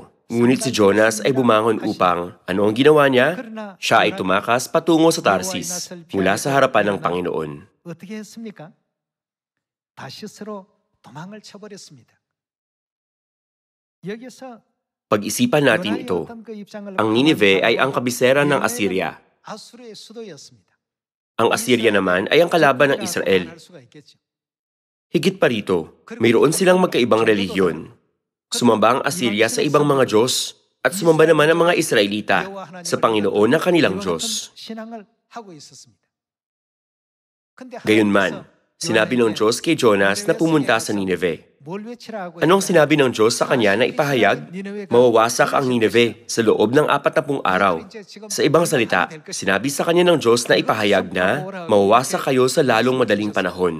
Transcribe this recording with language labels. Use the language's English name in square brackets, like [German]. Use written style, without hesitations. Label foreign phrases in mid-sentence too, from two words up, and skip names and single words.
[Filipino] Ngunit si Jonas ay bumangon upang, ano ang ginawa niya? Siya ay tumakas patungo sa Tarsis, mula sa harapan ng Panginoon. [Korean] 어떻게 했습니까? 다시스로 도망을 쳐버렸습니다. 여기서 [Filipino] Pag-isipan natin ito, ang Nineve ay ang kabisera ng Assyria. [Korean] 아수르의 수도였습니다. [Filipino] Ang Assyria naman ay ang kalaban ng Israel. Higit pa rito, mayroon silang magkaibang relihiyon. Sumamba ang Assyria sa ibang mga Diyos at sumamba naman ang mga Israelita sa Panginoon na kanilang Diyos. [Korean] 신앙을 하고 있었습니다. [Filipino] Gayunman, sinabi ng Diyos kay Jonas na pumunta sa Nineve. Anong sinabi ng Diyos sa kanya na ipahayag? Mawawasak ang Nineve sa loob ng 40 araw. Sa ibang salita, sinabi sa kanya ng Diyos na ipahayag na mawawasak kayo sa lalong madaling panahon.